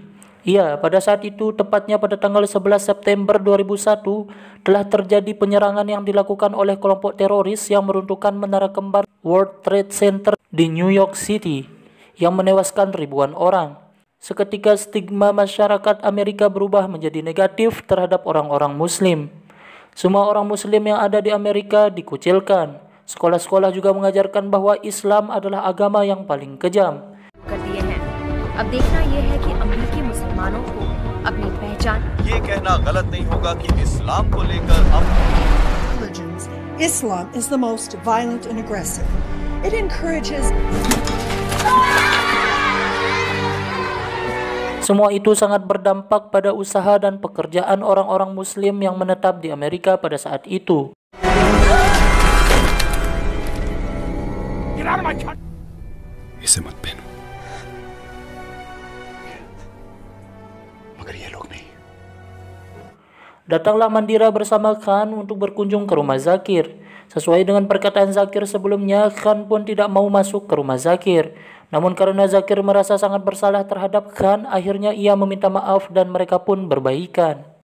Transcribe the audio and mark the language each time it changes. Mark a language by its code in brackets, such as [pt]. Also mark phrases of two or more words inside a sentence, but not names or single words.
[id] Iya, pada saat itu, tepatnya pada tanggal 11 September 2001, telah terjadi penyerangan yang dilakukan oleh kelompok teroris yang meruntuhkan menara kembar World Trade Center di New York City, yang menewaskan ribuan orang. Seketika stigma masyarakat Amerika berubah menjadi negatif terhadap orang-orang Muslim. Semua orang Muslim yang ada di Amerika dikucilkan. Sekolah-sekolah juga mengajarkan bahwa Islam adalah agama yang paling kejam. [hi] अब देखना यह है कि अमेरिकी मुसलमानों को अपनी पहचान ये कहना गलत नहीं होगा कि इस्लाम को लेकर [en] Islam is the most violent and aggressive. It encourages. [id] Semua itu sangat berdampak pada usaha dan pekerjaan orang-orang Muslim yang menetap di Amerika pada saat itu. [hi] इसे मत पहनो। [id] Datanglah Mandira bersama Khan untuk berkunjung ke rumah Zakir. Sesuai dengan perkataan Zakir sebelumnya, Khan pun tidak mau masuk ke rumah Zakir. Namun karena Zakir merasa sangat bersalah terhadap Khan, akhirnya ia meminta maaf dan mereka pun berbaikan.